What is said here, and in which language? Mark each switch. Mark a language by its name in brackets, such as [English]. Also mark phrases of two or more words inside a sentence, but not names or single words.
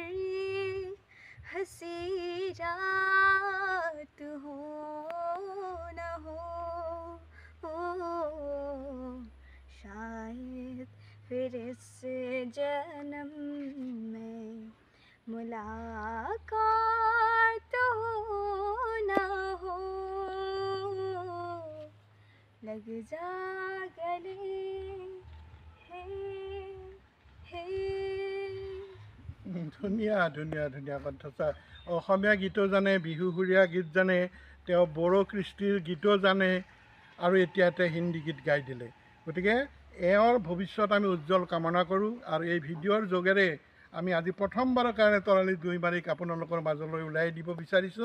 [Hindi] हंसी रात हो न हो, शायद फिर इस जन्म में मुलाकात हो ना हो, लग जा गले। [Assamese] ধুনীয়া ধুনীয়া ধুনীয়া কণ্ঠ। অসমীয়া গীতো জানে, বিহু সুৰীয়া গীত জানে, তেওঁ বড়ো কৃষ্টিৰ গীতো জানে আৰু এতিয়া হিন্দী গীত গাই দিলে। গতিকে এওঁৰ ভৱিষ্যত আমি উজ্জ্বল কামনা কৰোঁ আৰু এই ভিডিঅ'ৰ যোগেৰে আমি আজি প্ৰথমবাৰৰ কাৰণে তৰালী দৈমাৰীক আপোনালোকৰ মাজলৈ ওলাই দিব বিচাৰিছোঁ।